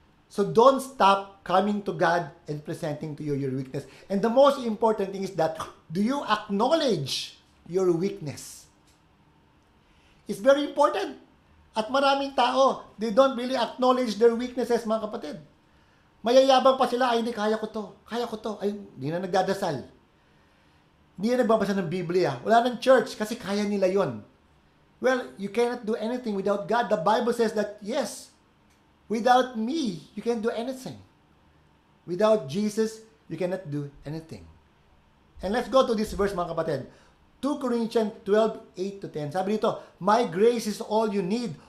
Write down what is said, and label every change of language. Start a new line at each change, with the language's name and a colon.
English: So don't stop coming to God and presenting to you your weakness. And the most important thing is that, do you acknowledge your weakness? It's very important.
Filipino: At maraming tao,
English: they don't really acknowledge their weaknesses,
Filipino: mga kapatid. Mayayabang pa sila, ay hindi, kaya ko to, ay hindi na nagdadasal. Hindi na nagbabasa ng Biblia. Wala ng church kasi kaya nila yon.
English: Well, you cannot do anything without God. The Bible says that, yes, without me, you can't do anything. Without Jesus, you cannot do anything. And let's go to this verse,
Filipino: mga kapatid.
English: 2 Corinthians 12:8-10.
Filipino: Sabi dito,
English: my grace is all you need.